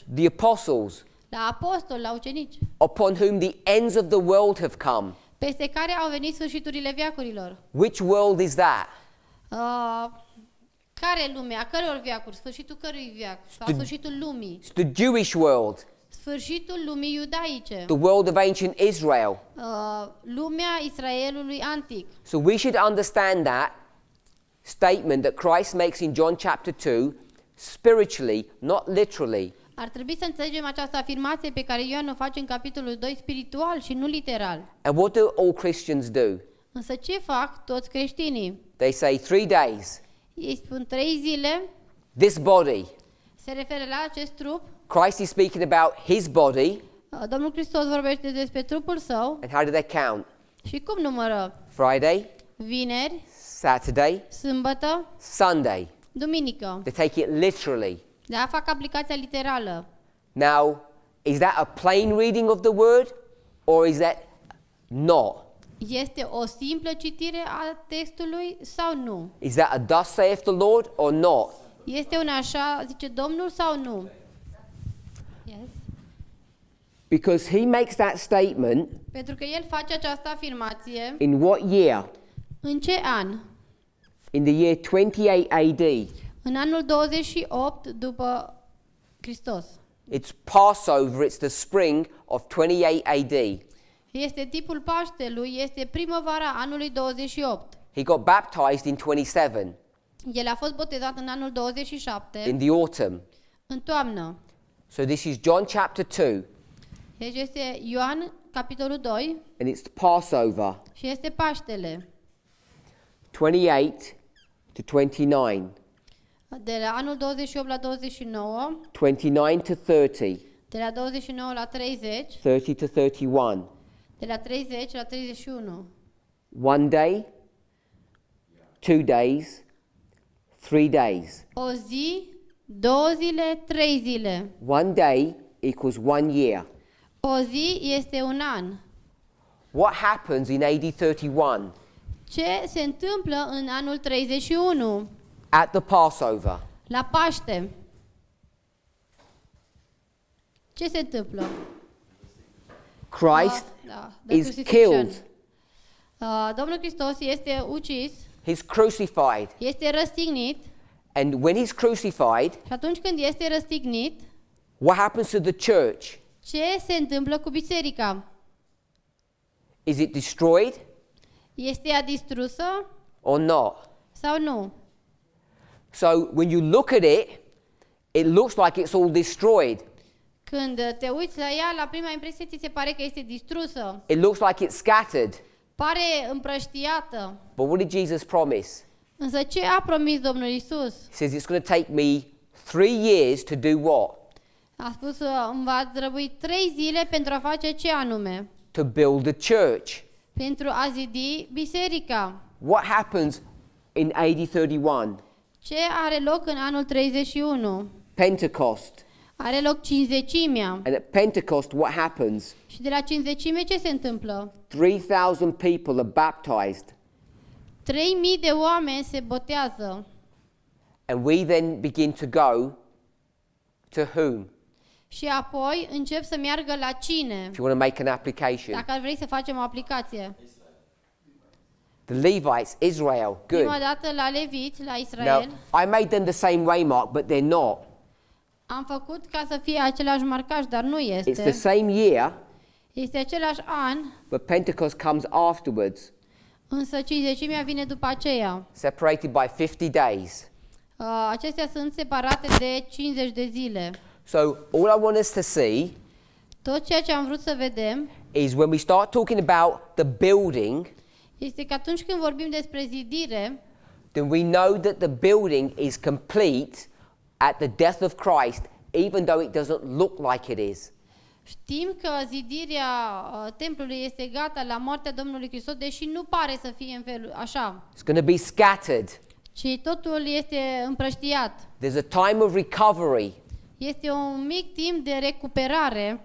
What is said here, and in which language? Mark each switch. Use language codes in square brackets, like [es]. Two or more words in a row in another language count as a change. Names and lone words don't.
[en] the apostles, [ro] la apostoli, la ucenici, [en] upon whom the ends of the world have come. [ro] peste care au venit sfârșiturile veacurilor. [en] Which world is that? [ro] Care lume? A căror veacuri? Sfârșitul cărui veac? Sau sfârșitul lumii? [en] It's the Jewish world, [ro] Sfârșitul lumii iudaice. [en] the world of ancient Israel. [ro] Lumea Israelului antic. [en] So we should understand that statement that Christ makes in John chapter 2 spiritually, not literally. [ro] Ar trebui să înțelegem această afirmație pe care Ioan o face în capitolul 2 spiritual și nu literal. [en] And what do all Christians do? [ro] Însă ce fac toți creștinii? [en] They say 3 days. [ro] Ei spun 3 zile, [en] This body. [ro] se referă la acest trup. [en] Christ is speaking about his body. [ro] Domnul Hristos vorbește despre trupul său [en] And how do they count? [ro] și cum numără? [en] Friday, [ro] Vineri, [en] Saturday, [ro] sâmbătă, [en] Sunday. [ro] duminică. [en] They take it literally. [ro] Da, fac aplicația literală. [en] Now, is that a plain reading of the word or is that not? [ro] Este o simplă citire a textului sau nu? [en] Is that a thus saith the Lord or not? [ro] Este un așa, zice Domnul sau nu? [en] Yes. Because he makes that statement [ro] Pentru că el face această afirmație [en] in what year? [ro] în ce an? [en] In the year 28 AD. [ro] În anul 28 după Hristos. [en] It's Passover, it's the spring of 28 AD. [ro] Este tipul Paștelui, este primăvara anului 28. [en] He got baptized in 27, [ro] El a fost botezat în anul 27, [en] in the autumn. [ro] în toamnă. [en] So this is John chapter 2, [ro] Deci este Ioan, capitolul 2, [en] and it's Passover, [ro] și este Paștele. [en] 28 to 29, [ro] De la anul 28 la 29, [en] 29 to 30, [ro] de la 29 la 30, [en] 30 to 31. [ro] de la 30 la 31. [en] 1 day, 2 days, 3 days. [ro] O zi, 2 zile, 3 zile. [en] 1 day equals 1 year. [ro] O zi este un an. [en] What happens in AD 31 [ro] Ce se întâmplă în anul 31? [en] at the Passover? [ro] La Paște. Ce se întâmplă? [en] Christ The is crucifixion. killed. [ro] Domnul Hristos este ucis, [en] He's crucified. [ro] este răstignit [en] And when he's crucified, [ro] și atunci când este răstignit, [en] what happens to the church? [ro] ce se întâmplă cu biserica? [en] Is it destroyed [ro] Este ea distrusă [en] or not? [ro] sau nu? [en] So when you look at it, it looks like it's all destroyed. [ro] Când te uiți la ea, la prima impresie ți se pare că este distrusă. [en] It looks like it's scattered. [ro] Pare împrăștiată. [en] But what did Jesus promise? [ro] Însă ce a promis Domnul Isus? [en] He says it's going to take me 3 years to do what? [ro] A spus îmi va trebui 3 zile pentru a face ce anume? [en] To build a church. [ro] Pentru a zidi biserica. [en] What happens in AD 31? [ro] Ce are loc în anul 31? [en] Pentecost. [ro] Are loc cinzecimea. [en] And at Pentecost, what happens? [ro] Și de la cinzecime ce se întâmplă? [en] 3,000 people are baptized. [ro] 3000 de oameni se botează. [en] And we then begin to go to whom? [ro] Și apoi încep să meargă la cine? [en] If you want to make an application. [ro] Dacă ar vrea să facem o aplicație. [en] The Levites, Israel. Good. [ro] Prima dată la leviți, la Israel. [en] Now, I made them the same way, Mark, but they're not. [ro] Am făcut ca să fie același marcaj, dar nu [en] It's the [ro] este. [en] same year, [ro] Este același an, [en] but Pentecost comes afterwards, [ro] însă cinzecimea vine după aceea. [en] separated by 50 days. [ro] Acestea sunt separate de 50 de zile. [en] So all I want us to see [ro] Tot ceea ce am vrut să vedem [en] is when we start talking about the building, [ro] este că atunci când vorbim despre zidire, [en] then we know that the building is complete at the death of Christ, even though it doesn't look like it is. [ro] știm că zidirea templului este gata la moartea Domnului Hristos, deși nu pare să fie în felul așa, [en] It's going to be scattered. [ro] ci totul este împrăștiat. [en] There's a time of recovery, [ro] Este un mic timp de recuperare,